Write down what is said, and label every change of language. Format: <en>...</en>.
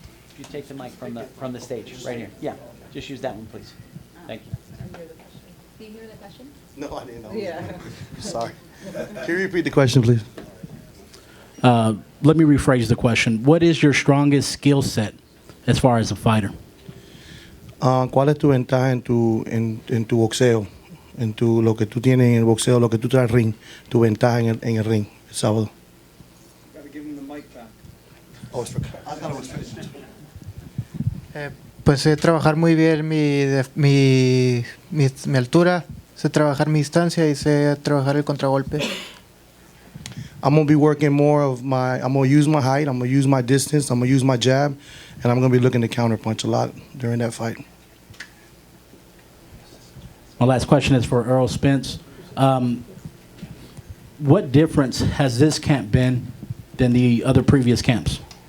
<en>If you take the mic from the stage, right here. Yeah, just use that one, please. Thank you. Do you hear the question? No, I didn't know. Yeah. Sorry. Can you repeat the question, please? Let me rephrase the question. What is your strongest skill set as far as a fighter?</en> <es>¿Cuál es tu ventaja en tu boxeo? Lo que tú tienes en el boxeo, lo que tú traes al ring, tu ventaja en el ring el sábado.</es> <en>Got to give him the mic back. Oh, it's for, I thought it was finished.</en> <es>Pues sé trabajar muy bien mi altura, sé trabajar mi distancia y sé trabajar el contragolpe.</es> <en>I'm going to be working more I'm going to use my height, I'm going to use my distance, I'm going to use my jab, and I'm going to be looking to counterpunch a lot during that fight. My last question is for Errol Spence. what difference has this camp been than the other previous camps?</en>